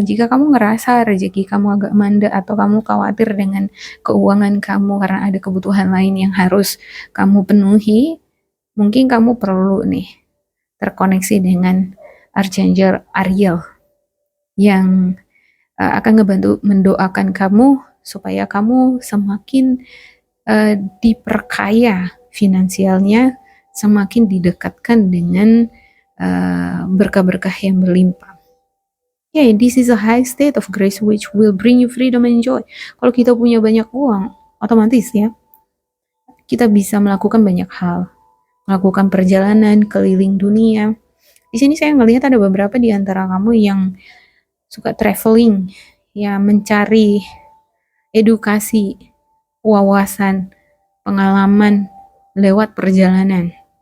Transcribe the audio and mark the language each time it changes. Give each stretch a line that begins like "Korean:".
Indonesian: Jika kamu ngerasa rezeki kamu agak mandek atau kamu khawatir dengan keuangan kamu karena ada kebutuhan lain yang harus kamu penuhi, mungkin kamu perlu nih terkoneksi dengan Archangel Ariel yang akan ngebantu mendoakan kamu supaya kamu semakin diperkaya finansialnya, semakin didekatkan dengan berkah-berkah yang berlimpah.
English: Yeah, this is a high state of grace which will bring you freedom and joy.
Indonesian: Kalau kita punya banyak uang, otomatis ya, kita bisa melakukan banyak hal. Melakukan perjalanan keliling dunia. Di sini saya melihat ada beberapa di antara kamu yang suka traveling, ya mencari edukasi, wawasan, pengalaman lewat perjalanan.